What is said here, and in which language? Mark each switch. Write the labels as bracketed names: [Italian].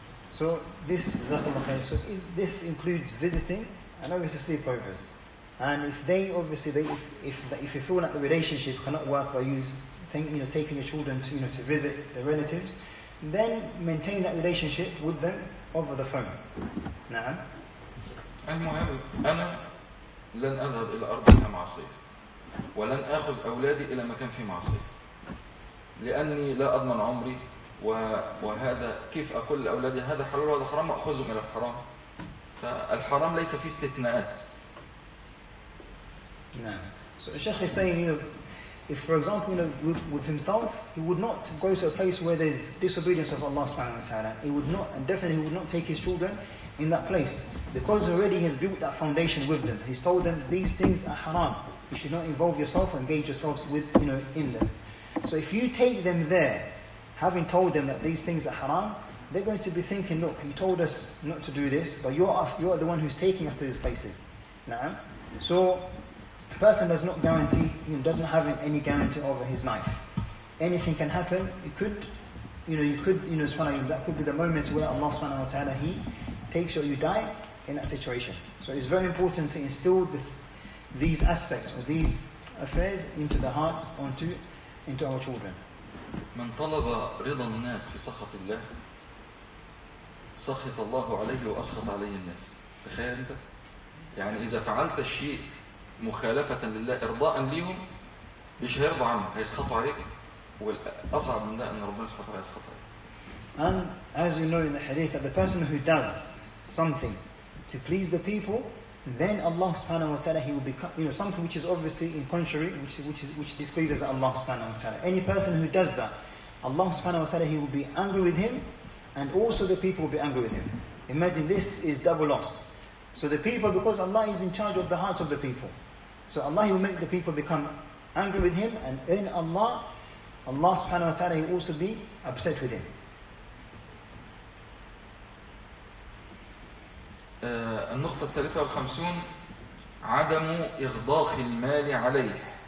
[English] So this includes visiting and obviously sleepovers. And if if you feel that the relationship cannot work by taking your children to visit their relatives, then maintain that relationship with them over the phone. [Arabic] نعم. المهم أنا لن أذهب إلى أرض معصية، ولن آخذ أولادي إلى مكان فيه معصية، لأني لا أضمن عمري، وهذا كيف أقول لأولادي هذا حلال وهذا حرام وأخذهم إلى الحرام. فالحرام ليس فيه استثناءات. نعم. [English] So Sheikh is saying, if for example, with himself, he would not go to a place where there's disobedience of Allah subhanahu wa ta'ala. He would not, and definitely he would not take his children in that place. Because already he has built that foundation with them. He's told them these things are haram. You should not involve yourself or engage yourselves with, in them. So if you take them there, having told them that these things are haram, they're going to be thinking, look, you told us not to do this, but you are the one who's taking us to these places. Now, so a person does not guarantee, doesn't have any guarantee over his life. Anything can happen. It could, that could be the moment where Allah subhanahu wa ta'ala, He takes you or you die in that situation. So it's very important to instill these aspects or these affairs into the hearts, into our children. [Arabic] من طلب رضا الناس في سخط الله سخط الله عليه وأسخط عليه الناس. تخيل أنت؟ يعني إذا فعلت الشيء مخالفة لله إرضاء ليهم مش هيرضى عنك، هيسخطوا عليك، والأصعب من ده أن ربنا سبحانه وتعالى يسخط عليك. [English] And as we know in the hadith, that the person who does something to please the people, then Allah subhanahu wa ta'ala, he will become, something which is obviously in contrary, which displeases Allah subhanahu wa ta'ala. Any person who does that, Allah subhanahu wa ta'ala, He will be angry with him, and also the people will be angry with him. Imagine, this is double loss. So the people, because Allah is in charge of the hearts of the people, so Allah, He will make the people become angry with Him, and then Allah subhanahu wa ta'ala, He will also be upset with him. [Arabic] النقطة الثالثة والخمسون عدم إغضاق المال عليه.